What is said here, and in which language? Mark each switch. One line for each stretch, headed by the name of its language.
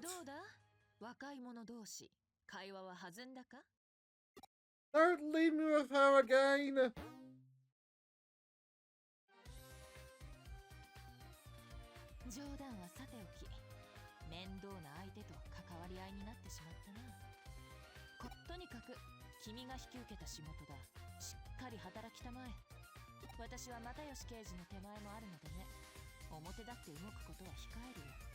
Japanese: どうだ若い者同士、会話は弾んだか？
English: Don't leave me with her again.
Japanese: 冗談はさておき、面倒な相手と関わり合いになってしまったな。とにかく君が引き受けた仕事だ。しっかり働きたまえ。私は又吉刑事の手前もあるのでね。表立って動くことは控えるよ。